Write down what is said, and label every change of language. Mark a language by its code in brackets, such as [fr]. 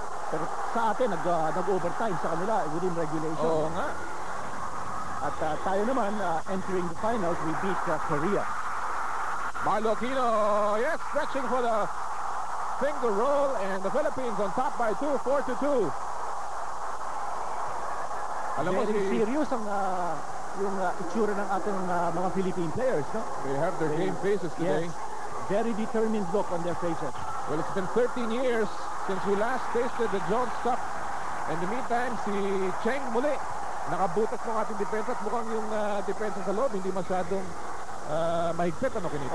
[tl] Pero sa atin, nag-overtime sa kanila within regulation. Oo nga. At tayo naman, [en] entering the finals, we beat Korea. Marlo Aquino, yes, stretching for the finger roll, and the Philippines on top by 2, 4-2. [tl] Alam mo [en] Very [tl] si... serious ang yung itsura ng ating mga Philippine players, no? [en] They have their game faces today. Yes, very determined look on their faces. Well, it's been 13 years since we last tasted the Jones Cup. In the meantime, [tl] si Cheng muli nakabutas ng ating depensa at mukhang yung depensa sa loob hindi masyadong mahigpit. Ano kinito?